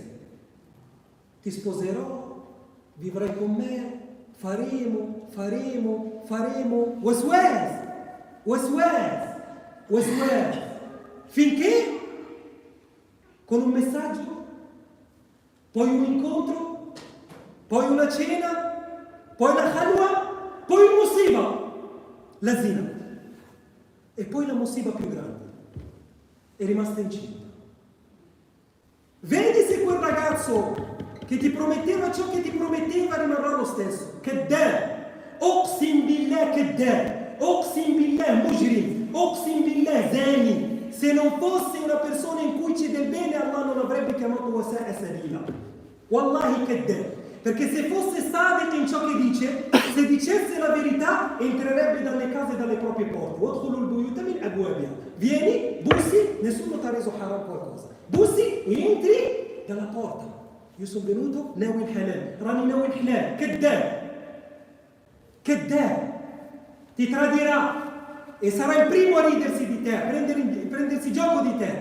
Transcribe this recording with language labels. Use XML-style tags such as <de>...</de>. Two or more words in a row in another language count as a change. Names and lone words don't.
<it>Ti sposerò, vivrai con me, faremo, waswas, finché con un messaggio, poi un incontro, poi una cena, poi la khalwa, poi un musiba, la zina, e poi la musiba più grande, è rimasta incinta. Vedi se quel ragazzo che ti prometteva ciò che ti prometteva rimarrà lo stesso.</it> <ar>كدة، أقسم بالله كدة، أقسم بالله مجرم، أقسم بالله زاني.</ar> <it>Se non fosse una persona in cui c'è del bene, Allah non avrebbe chiamato</it> <ar>وساء سبيلا. والله كدة.</ar> <it>Perché se fosse sadiq in ciò che dice, se dicesse la verità, entrerebbe dalle case e dalle proprie porte.</it> <ar>وادخلوا البيوت من أبوابها.</ar> <it>Vieni, bussi, nessuno ti ha reso haram qualcosa. Bussi e entri dalla porta. Io sono venuto,</it> <ar>ناوي الحلال، راني ناوي الحلال، كدة,</ar> <it>ti tradirà e sarà il primo a ridersi di te, a prendersi gioco di te.</it>